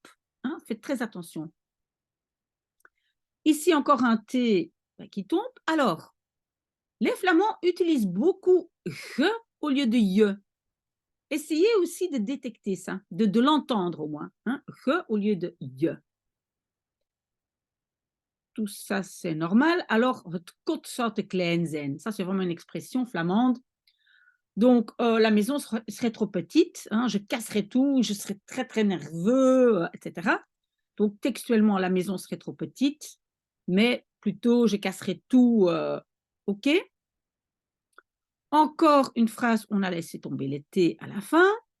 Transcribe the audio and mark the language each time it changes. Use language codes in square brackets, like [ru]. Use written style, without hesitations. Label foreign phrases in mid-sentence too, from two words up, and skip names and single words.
[fr] Hein, faites très attention. Ici, encore un T qui tombe. Alors, les Flamands utilisent beaucoup je au lieu de je. Essayez aussi de détecter ça, de l'entendre au moins. Hein, je au lieu de je. Tout ça, c'est normal. Alors, [nl] het kot zou te klein zijn. [fr] Ça, c'est vraiment une expression flamande. Donc, la maison serait trop petite. Hein, je casserais tout, je serais très, très nerveux, etc. Donc, textuellement, la maison serait trop petite, mais plutôt, je casserais tout. OK. Encore une phrase, on a laissé tomber les T à la fin.